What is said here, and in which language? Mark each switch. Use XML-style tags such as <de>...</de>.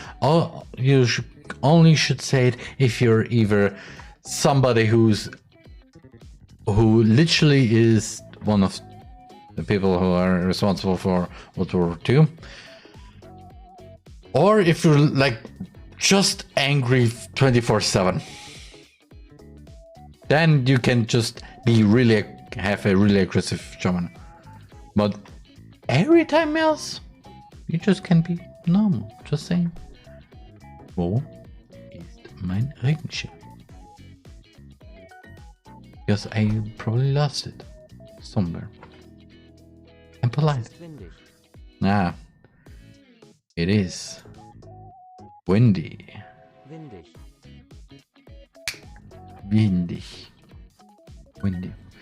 <en>Oh, you only should say it if you're either somebody who literally is one of the people who are responsible for World War II, or if you're like just angry 24/7. Then you can just be have a really aggressive German. But every time else, you just can be normal. Just saying,</en> <de>wo ist mein Regenschirm?</de> <en>Because I probably lost it somewhere. I'm</en> <de>Es</de> <en>polite.</en> <de>ist windig.</de> <en>Nah. It is windy.</en> <de>Windig. Windig.</de> <en>Windy.</en>